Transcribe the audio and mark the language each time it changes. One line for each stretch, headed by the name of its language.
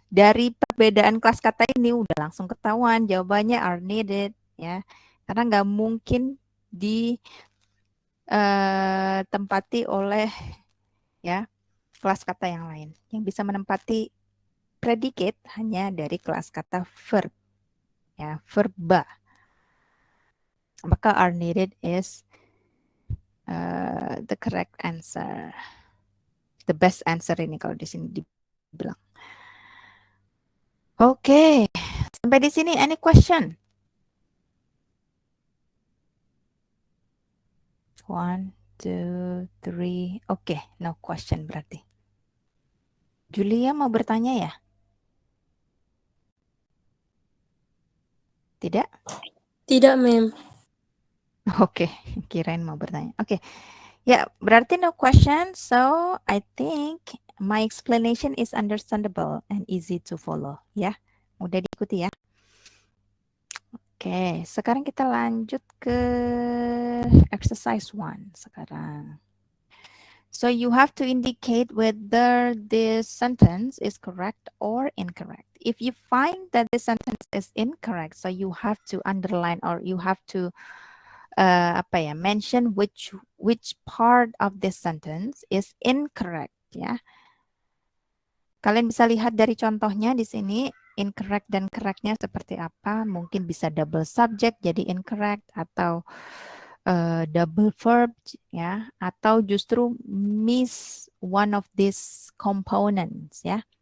Indonesian: Dari perbedaan kelas kata ini udah langsung ketahuan jawabannya
English: are needed
Indonesian: ya. Karena nggak mungkin ditempati oleh ya kelas kata yang lain. Yang bisa menempati predicate hanya dari kelas kata verb ya, verba. Maka
English: are needed is the correct answer. The best answer
Indonesian: ini kalau di sini dibilang. Oke, sampai di sini
English: any question?
Indonesian: 1, 2, 3. Oke,
English: no question
Indonesian: berarti. Julia mau bertanya ya? Tidak? Tidak, ma'am. Oke, kirain mau bertanya. Oke, ya berarti
English: no question. So I think my explanation is understandable and easy to follow.
Indonesian: Ya, mudah diikuti ya. Oke, sekarang kita lanjut ke exercise 1 sekarang.
English: So you have to indicate whether this sentence is correct or incorrect. If you find that the sentence is incorrect, so you have to underline or you have to mention which part of this sentence is incorrect ya.
Indonesian: Kalian bisa lihat dari contohnya di sini incorrect dan correctnya seperti apa. Mungkin bisa double subject jadi incorrect atau double verb ya, atau justru
English: miss one of these components
Indonesian: ya.